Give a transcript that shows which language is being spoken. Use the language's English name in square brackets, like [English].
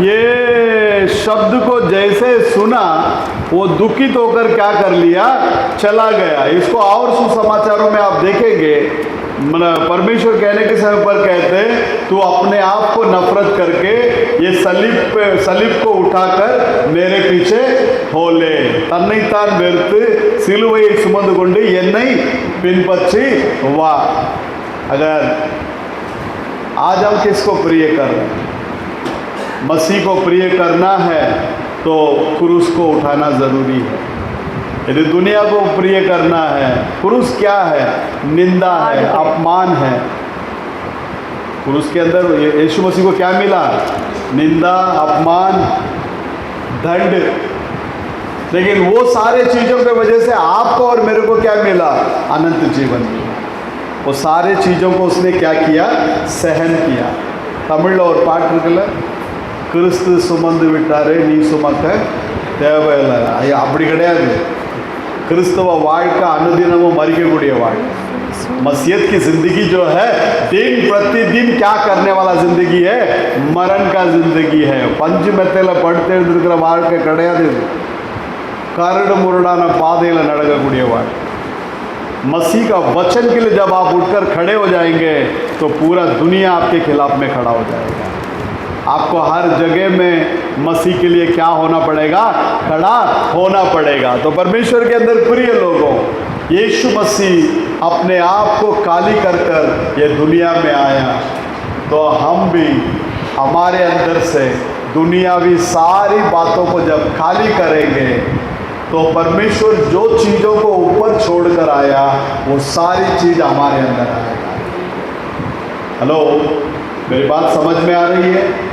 [Hindi] ये शब्द को जैसे सुना वो दुखित होकर क्या कर लिया? चला गया. इसको और सुसमाचारों में आप देखेंगे परमेश्वर कहने के समय पर कहते तू अपने आप को नफरत करके ये सलीब को उठाकर मेरे पीछे हो ले. [Tamil] तन्नैत्तान वेरुत्तु सिलुवैயை சுமந்து கொண்டு என்னை பின்பற்றி வா. [Hindi] अगर आज हम किसको प्रिय कर रहे हैं? मसीह को प्रिय करना है तो क्रूस को उठाना ज़रूरी है. यदि दुनिया को प्रिय करना है, क्रूस क्या है? निंदा है, अपमान है. क्रूस के अंदर यीशु मसीह को क्या मिला? निंदा, अपमान, दंड. लेकिन वो सारे चीज़ों की वजह से आपको और मेरे को क्या मिला? अनंत जीवन मिला. वो सारे चीज़ों को उसने क्या किया? सहन किया. [Tamil] तमिल और पाटल கிறிஸ்து சுமந்து விட்டாரே நீ சுமக்க தேவையில்லை. அப்படி கிடையாது. கிறிஸ்தவ வாழ்க்கை அனுதினமும் மறிக்கக்கூடிய வாழ்க்கை. [Hindi] मसीहत की जिंदगी जो है दिन प्रतिदिन क्या करने वाला जिंदगी है? मरण का जिंदगी है. [Tamil] பஞ்சு மெத்தையில படுத்து எழுந்திருக்கிற வாழ்க்கை கிடையாது. கரடு முரடான பாதையில் நடக்கக்கூடிய வாழ்க்கை. [Hindi] मसीह का वचन के लिए जब आप उठकर खड़े हो जाएंगे तो पूरा दुनिया आपके खिलाफ में खड़ा हो जाएगा. आपको हर जगह में मसीह के लिए क्या होना पड़ेगा? खड़ा होना पड़ेगा. तो परमेश्वर के अंदर प्रिय लोगों, यीशु मसीह अपने आप को काली कर ये दुनिया में आया तो हम भी हमारे अंदर से दुनियावी सारी बातों को जब खाली करेंगे तो परमेश्वर जो चीज़ों को ऊपर छोड़कर आया वो सारी चीज़ हमारे अंदर आएगा. हेलो, मेरी बात समझ में आ रही है?